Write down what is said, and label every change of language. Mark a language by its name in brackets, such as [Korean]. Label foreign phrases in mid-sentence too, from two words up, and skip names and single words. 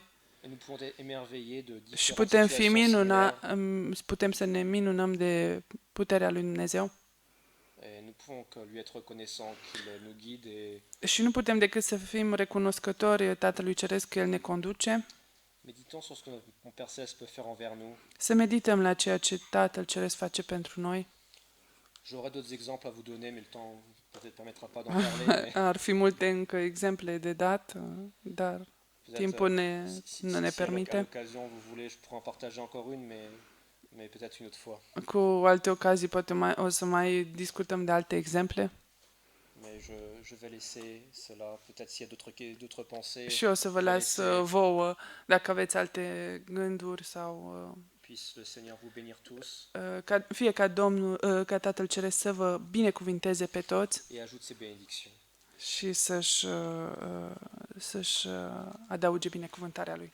[French] Et nous pouvons être émerveillés de [Romanian] și [French] différentes situations similaires. [Romanian] putem să ne minunăm de puterea lui Dumnezeu [French] Et nous pouvons que lui être reconnaissants qu'il nous guide et [Romanian] și nu putem decât să fim recunoscători Tatălui Ceresc că El ne conduce, [French] méditons sur ce que mon Père Céleste peut faire envers nous. [Romanian] să medităm la ceea ce Tatăl Ceresc face pentru noi. [French] J'aurais d'autres exemples à vous donner, mais le temps peut-être permettra pas d'en parler. Mais [Romanian] Ar fi multe încă exemple de dat, dar [French] peut-être, [Romanian] timpul nu ne [French] si à [Romanian] permite. [French] l'occasion vous voulez, je pourrais en partager encore une, mais peut-être une autre fois. [Romanian] Cu alte ocazii poate o să mai discutăm de alte exemple [French] Mais je vais laisser cela. Peut-être s'il y a d'autres pensées, [Romanian] și o să vă las vouă dacă aveți alte gânduri sau [French] puisse le Seigneur vous bénir tous [Romanian] fie ca Tatăl Ceresc să vă binecuvinteze pe toți [French] et ajoute ses bénédictions. [Romanian] și să-și adauge binecuvântarea Lui.